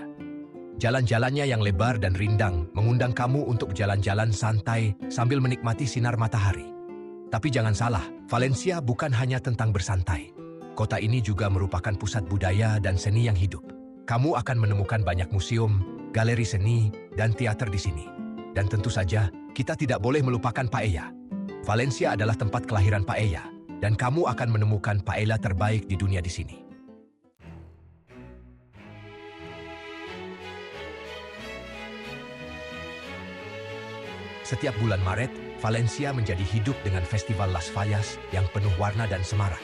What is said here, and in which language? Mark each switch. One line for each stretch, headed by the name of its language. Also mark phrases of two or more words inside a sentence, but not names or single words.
Indonesian: Jalan-jalannya yang lebar dan rindang mengundang kamu untuk jalan-jalan santai sambil menikmati sinar matahari. Tapi jangan salah, Valencia bukan hanya tentang bersantai. Kota ini juga merupakan pusat budaya dan seni yang hidup. Kamu akan menemukan banyak museum, galeri seni, dan teater di sini. Dan tentu saja, kita tidak boleh melupakan paella. Valencia adalah tempat kelahiran paella, dan kamu akan menemukan paella terbaik di dunia di sini. Setiap bulan Maret, Valencia menjadi hidup dengan Festival Las Fallas yang penuh warna dan semarak.